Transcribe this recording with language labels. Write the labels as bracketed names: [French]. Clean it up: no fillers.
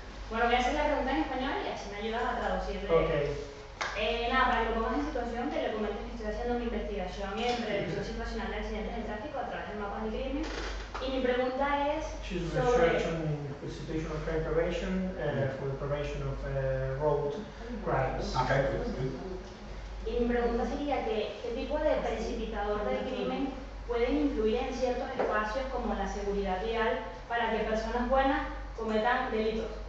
[Spanish] Bueno, voy a hacer la pregunta en español y así me ayudas a traducirle. [English] Okay. [Spanish] Nada, para que lo pongas en situación, te le comento que estoy haciendo una investigación en prevención situacional de accidentes de tráfico a través del mapa del crimen. Y mi pregunta es sobre... [English] in situational crime prevention for the prevention of road crimes. Okay. [Spanish] Y mi pregunta sería que, ¿qué tipo de precipitador del crimen pueden influir en ciertos espacios como la seguridad vial para que personas buenas cometan delitos?